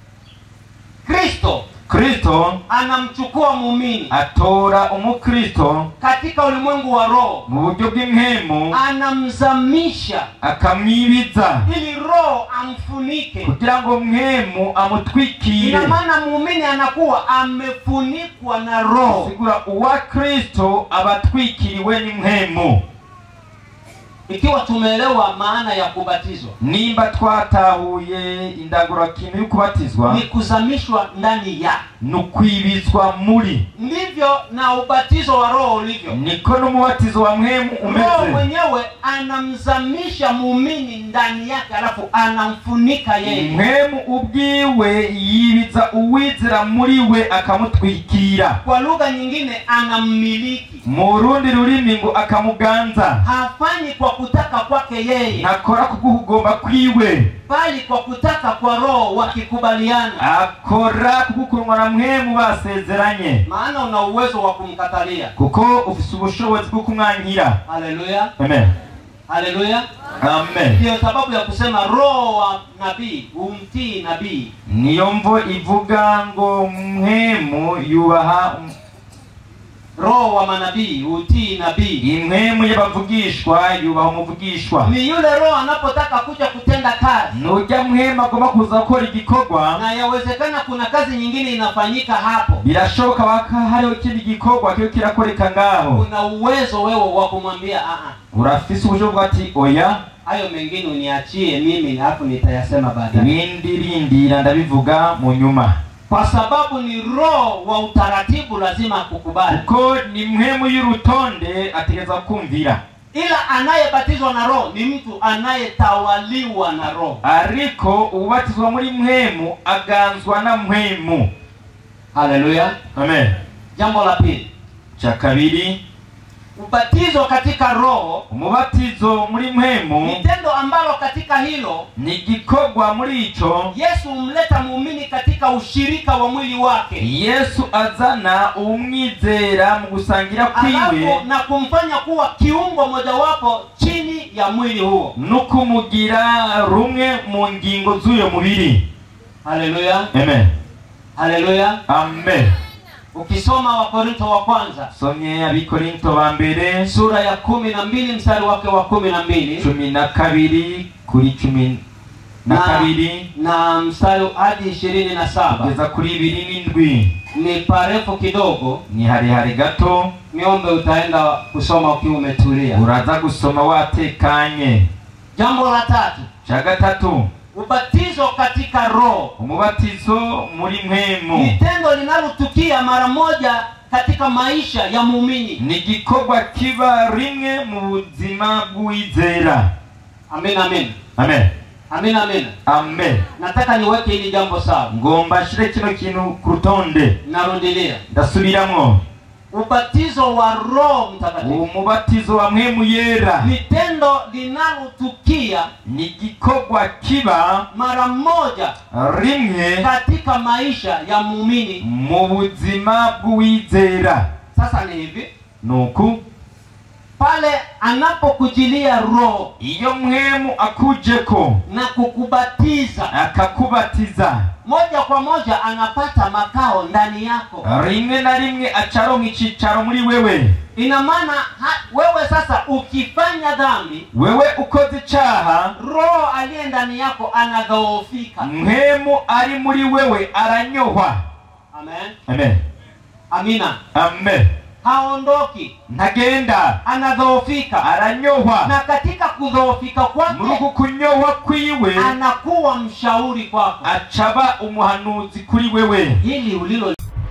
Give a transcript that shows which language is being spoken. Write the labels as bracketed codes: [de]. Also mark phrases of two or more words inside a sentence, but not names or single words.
[sw] Kristo anamchukua muumini [rn] atora umukristo [sw] katika ulimwengu wa roho [rn] mu buryo bw'impemu, [sw] anamzamisha [rn] akamwibiza [sw] ili roho amfunike, [rn] kugira ngo mpemu amutwikire. [sw] ina maana muumini anakuwa amefunikwa na roho. [rn] Sigura uwa Kristo abatwikiriwe ni mpemu. [sw] Ikiwa tumeelewa maana ya kubatizwa, [rn] nimba twatahuye indagurakintu yo kubatizwa, [sw] ni kuzamishwa ndani ya, [rn] nukwibizwa muri. [sw] ndivyo na ubatizo wa roho ulivyo. [rn] Niko n'umubatizo wa mpemu umeze. [sw] Roho mwenyewe anamzamisha muumini ndani yake, alafu anamfunika yeye. [rn] Mpemu ubwiwe yibiza uwizera muri we akamutwikira. [sw] Kwa lugha nyingine anammiliki. [rn] Mu rundi rurimi ngo akamuganza. [sw] Hafanyi kwa kutaka kwake yeye, [rn] nakora kugugomba kwiwe, [sw] bali kwa kutaka kwa roho wakikubaliana. [rn] akora kugukurwa na mpemu basezeranye. [sw] Maana una uwezo wa kumkatalia, [rn] kuko ufise ubushobozi bwo kumwankira. Haleluya. Amen. Haleluya. Amen. [sw] Ndio sababu ya kusema roho wa nabii umtii nabii. [rn] Niyo mvo ivuga ngo mpemu yubaha [sw] roho wa manabii utii nabii. [rn] Impemu y'abavugishwa yubaha umuvugishwa. [sw] Ni yule roho anapotaka kuja kutenda kazi, [rn] nujya mpemu agomba kuza gukora igikorwa, [sw] na yawezekana kuna kazi nyingine inafanyika hapo, [rn] birashoboka waka hariho ikindi gikorwa kiyo kirakoreka ngaho, [sw] una uwezo wewe wa kumwambia [rn] urafise ubushobozi ati oya, [sw] hayo mengine uniachie mimi hapo nitayasema baadaye, [rn] ibindi rindira ndabivuga mu nyuma. [sw] Kwa sababu ni roho wa utaratibu, lazima kukubali. [rn] Uko ni mpemu y'urutonde ategeza kumvira. [sw] Ila anayebatizwa na roho ni mtu anayetawaliwa na roho. [rn] Ariko ubatizwa muri mpemu aganzwa na mpemu. Haleluya. Amen. [sw] Jambo la pili, [rn] cha kabiri, [sw] ubatizo katika roho, [rn] umubatizo muri mpemu, [sw] ni tendo ambalo katika hilo [rn] ni gikorwa muri ico [sw] Yesu umleta muumini katika ushirika wa mwili wake. [rn] Yesu azana umwizera mu gusangira kwiwe [sw] na kumfanya kuwa kiungo mojawapo chini ya mwili huo, [rn] nukumugira rumwe mu ngingo z'uyo mubiri. Haleluya. Amen. Haleluya. Amen. [sw] Ukisoma Wakorintho wa kwanza, [rn] somye Abikorintho ba mbere [sw] sura ya 12 mstari wake wa 12, [rn] 12 kuri 12 [sw] na mstari hadi 27, [rn] kugeza kuri 27. ni parefu kidogo, ni harihari gato. [sw] niombe utaenda kusoma ukiwa umetulia, [rn] uraza gusoma watekanye. [sw] Jambo la tatu, [rn] cha gatatu, [sw] ubatizo katika roho, [rn] umubatizo muri mpemu, [sw] ni tendo linalotukia mara moja katika maisha ya muumini, [rn] ni gikorwa kiba rimwe mu buzima bw'uwizera. Amen. Amen. Amen. Amen. Amen. Amen. [sw] Nataka niweke hili jambo sawa, [rn] ngomba shire kino kintu ku rutonde. [sw] Narudilia, [rn] ndasubiramwo. [sw] ubatizo wa Roho Mtakatifu, [rn] umubatizo wa mpemu yera, [sw] ni tendo linalotukia, [rn] ni gikorwa kiba [sw] mara moja [rn] rimwe [sw] katika maisha ya muumini [rn] mu buzima bw'uwizera. [sw] Sasa ni hivi, [rn] nuku [sw] pale anapokujilia roho, [rn] iyo mpemu akujeko [sw] na kukubatiza, [rn] akakubatiza, [sw] moja kwa moja anapata makao ndani yako, [rn] rimwe na rimwe acaronka icicaro muri wewe. [sw] Ina maana wewe sasa ukifanya dhambi, [rn] wewe ukoze icaha, [sw] roho aliye ndani yako anadhoofika, [rn] mpemu ari muri wewe aranyohwa. Amen. Amen. Amina. Amen. [sw] Haondoki, [rn] ntagenda, [sw] anadhoofika, [rn] aranyohwa, [sw] na katika kudhoofika kwake, [rn] muruku kunyohwa kwiwe, [sw] anakuwa mshauri kwako, [rn] acaba umuhanuzi kuri wewe. [sw] hili ulilo